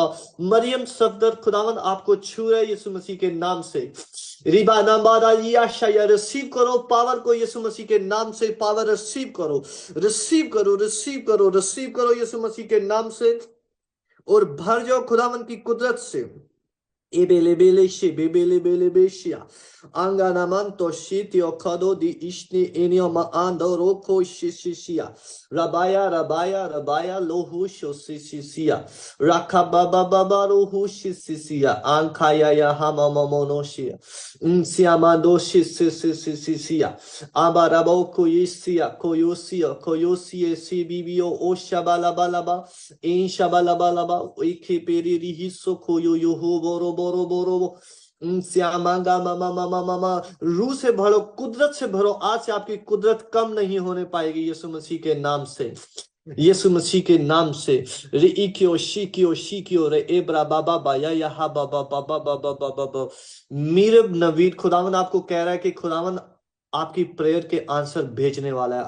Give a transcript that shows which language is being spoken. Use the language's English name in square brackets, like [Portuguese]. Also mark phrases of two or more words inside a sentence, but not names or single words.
[Hindi] मरियम सफदर, खुदावन आपको छू रहे यीशु मसीह के नाम से। रिबा नंबारा या रिसीव करो पावर को यीशु मसीह के नाम से। पावर रिसीव करो, रिसीव करो, रिसीव करो, रिसीव करो यीशु मसीह के नाम से, और भर जाओ खुदावन की कुदरत से। Ebelebeleshi bebelebelebeshia anganamanto shitio kado di ishni enio maando roko shishishia rabaya rabaya rabaya lohu shosishisia rakababa baba lohu shisisia ankaya ya hamamonoshia siamando shisisia abarabo koyisia koyosia koyosie sibibio o shabalabalaba in shabalabalaba ikeperi rihiso koyo yoho boro बोरो बोरो श्यामांगा मामा मामा मामा। रूह से भरो, कुदरत से भरो। आज से आपकी कुदरत कम नहीं होने पाएगी यीशु मसीह के नाम से, यीशु मसीह के नाम से। रे इकियो शिकियो रे एब्रा बाबा बाया यहा बाबा बाबा बाबा बाबा। मीरब नवीद, खुदावन आपको कह रहा है कि खुदावन आपकी प्रेयर के आंसर भेजने वाला है।